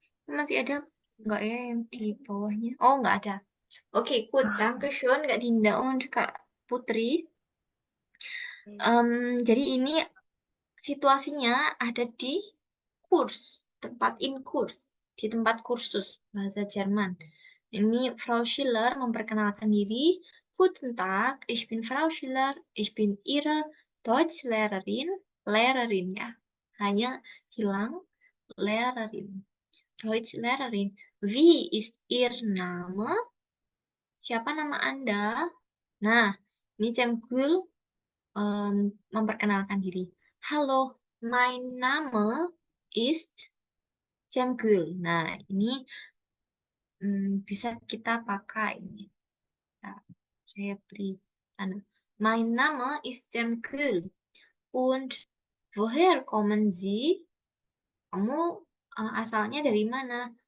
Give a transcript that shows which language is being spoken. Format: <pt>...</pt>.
<id>Masih ada nggak ya yang di bawahnya? Oh, nggak ada. Oke, good.</id> <de>Dankeschön, Kak Dinda und Kak Putri.</de> <id>Jadi ini situasinya ada di kurs, di tempat kursus bahasa Jerman. Ini Frau Schiller memperkenalkan diri.</id> <de>Guten Tag, ich bin Frau Schiller, ich bin Ihre Deutschlehrerin, Lehrerin ya,</de> <id>hanya hilang</id> <de>Lehrerin, Deutschlehrerin. Wie ist Ihr Name?</de> <id>Siapa nama Anda? Nah, ini Cemgul memperkenalkan diri.</id> <de>Halo, mein Name ist Cemgul.</de> <id>Nah, ini bisa kita pakai ini. Nah, saya beri tanda.</id> <de>Mein Name ist Cemgul. Und woher kommen Sie?</de> <id>Kamu asalnya dari mana?</id>